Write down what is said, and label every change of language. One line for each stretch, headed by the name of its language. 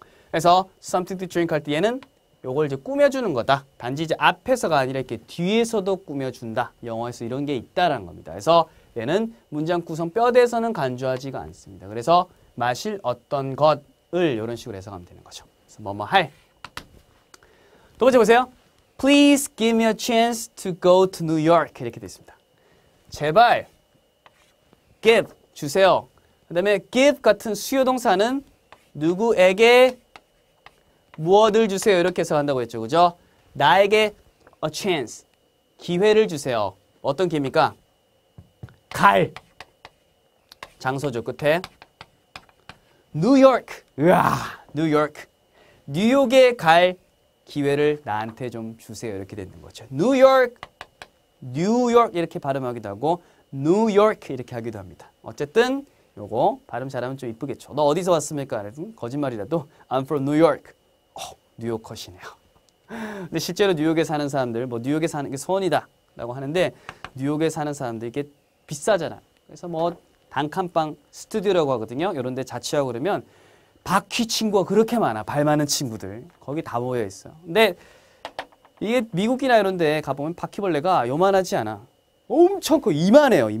Korean: 그래서
English: something to drink
Korean: 할 때 얘는 요걸 이제 꾸며주는 거다. 단지 이제 앞에서가 아니라 이렇게 뒤에서도 꾸며준다. 영어에서 이런 게 있다라는 겁니다. 그래서 얘는 문장 구성 뼈대에서는 간주하지가 않습니다. 그래서 마실 어떤 것을 이런 식으로 해석하면 되는 거죠. 그래서 뭐뭐 할. 두 번째 보세요.
English: Please give me a chance to go to New York.
Korean: 이렇게 되어 있습니다. 제발 give 주세요. 그 다음에 give 같은 수요동사는 누구에게 무엇을 주세요. 이렇게 해석한다고 했죠. 그죠? 나에게
English: a chance,
Korean: 기회를 주세요. 어떤 기회입니까? 갈. 장소죠. 끝에. 뉴욕. 으아, 뉴욕. 뉴욕에 갈 기회를 나한테 좀 주세요. 이렇게 되는 거죠. 뉴욕 이렇게 발음하기도 하고 뉴욕 이렇게 하기도 합니다. 어쨌든 요거 발음 잘하면 좀 이쁘겠죠. 너 어디서 왔습니까? 거짓말이라도
English: I'm from New York.
Korean: 뉴욕 컷이네요. 근데 실제로 뉴욕에 사는 사람들, 뭐 뉴욕에 사는 게 소원이다 라고 하는데 뉴욕에 사는 사람들 이게 비싸잖아. 그래서 뭐 단칸방 스튜디오라고 하거든요. 이런 데 자취하고 그러면 바퀴 친구가 그렇게 많아. 발 많은 친구들. 거기 다 모여 있어요. 근데 이게 미국이나 이런 데 가보면 바퀴벌레가 요만하지 않아. 엄청 커. 이만해요.